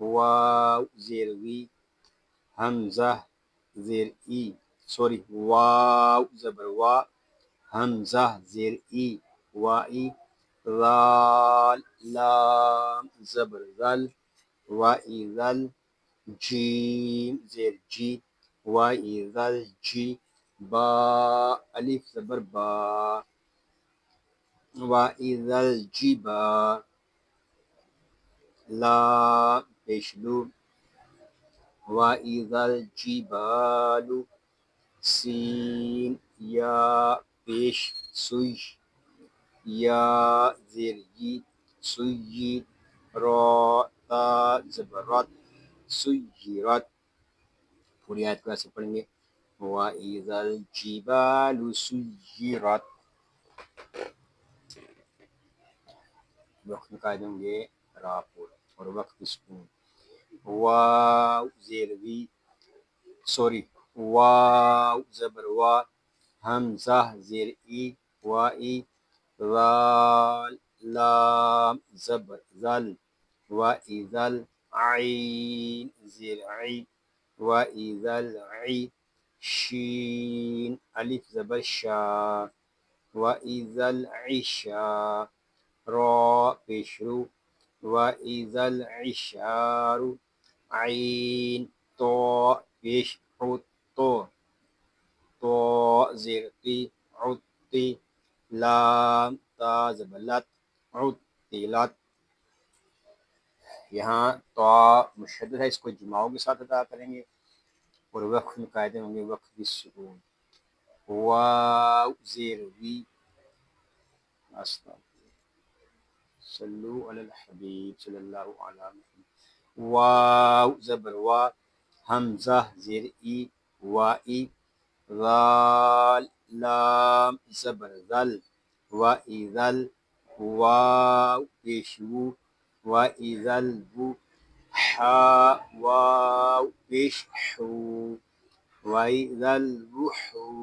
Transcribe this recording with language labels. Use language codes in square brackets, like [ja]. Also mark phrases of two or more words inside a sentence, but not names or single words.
[ur] واو زیر وی، حمزہ زیر ای، سوری واو زبر وا، حمزہ زیر ای وائی، ذال لام زبر ذل وائی ذل، جیم زیر جی وائی ذل جی، با الف زبر با وائی ذل جی با، لام پیش لو وائی ذل جی بالو، سین یا پیش سوی، یا زیر یی سوی، را تا زبرات سیرت، پوری آیت کو ایسے پڑھیں گے [ar] وَإِذَا الْجِبَالُ سُيِّرَتْ، [ur] وقت نکال دیں گے را پور اور وقت سکون، واو زیر وی، سوری واو زبر وا، حمزہ زیر ای وائی، ذال لام زبر ذل وائی ذل، عین زیر عی وائی ذل عی، شین الف زبر شا وائی ذل عشا، را پیش رو وائی ذل عشار، عین تو پیش عود تو، تو زیر قی عدتی، لام تا زبلت عدتلت، یہاں تو مشدد ہے، اس کو جماعوں کے ساتھ ادا کریں گے اور وقف میں قاعدے ہوں گے [ar] وقف بالسکون، [ur] واو زیر وی، [ar] صلو علی الحبیب صلی اللہ علیہ وسلم، [ur] واو زبر وا، حمزہ زیر ای وائی، ذال لام زبر ذل وائی ذل، واو پیش وو وائی ذل وو، حا واو پیش حو وائی ذل وحو،